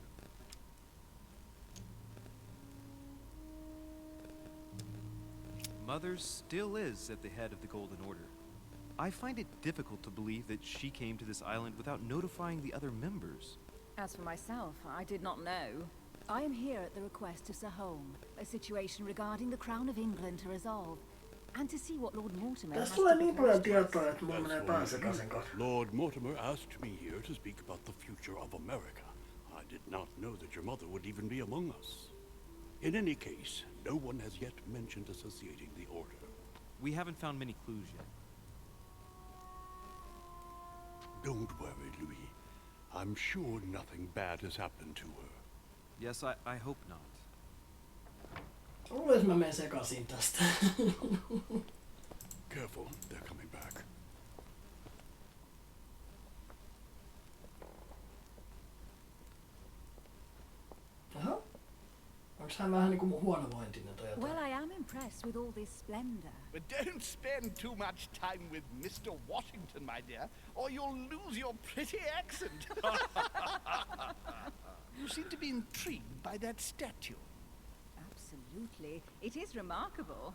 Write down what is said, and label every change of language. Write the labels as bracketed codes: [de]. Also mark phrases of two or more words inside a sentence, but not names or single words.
[en] Mother still is at the head of the Golden Order. I find it difficult to believe that she came to this island without notifying the other members. As for myself, I did not know. I am here at the request of Sir Holm, a situation regarding the Crown of England to resolve, and to see what Lord Mortimer has [fi] Tässä [en] to [fi] tulee niin paljon [en] propose to us. [fi] tietoa, että mulla menee pää sekaisin kohta. [en] Lord Mortimer asked me here to speak about the future of America. I did not know that your mother would even be among us. In any case, no one has yet mentioned associating the order. We haven't found many clues yet. Don't worry, Louis. I'm sure nothing bad has happened to her. Yes, I hope not. [fi] Luulen, mä menen sekaisin tästä. [en] Careful, they're coming back. Aha. [fi] Onks hän vähän niinku mun huonovointinen tai jotain? [en] Well, I am impressed with all this splendor. But don't spend too much time with Mr. Washington, my dear, or you'll lose your pretty accent. You seem to be intrigued by that statue. Absolutely. It is remarkable.